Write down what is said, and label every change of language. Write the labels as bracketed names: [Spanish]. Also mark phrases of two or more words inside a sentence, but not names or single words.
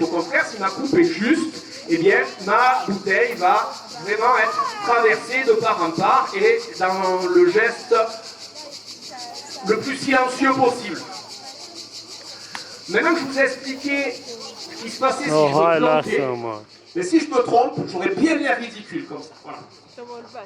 [French] Au contraire, si ma coupe est juste, eh bien, ma bouteille va vraiment être traversée de part en part et dans le geste le plus silencieux possible. Maintenant que je vous ai expliqué ce qui se passait si [Romanian] Oh, [French] je me [Romanian] hai, [French] plantais, [Romanian] lasă-mă. [French] mais si je me trompe, j'aurais bien l'air ridicule comme ça. Voilà. [Romanian] Să mă urbași.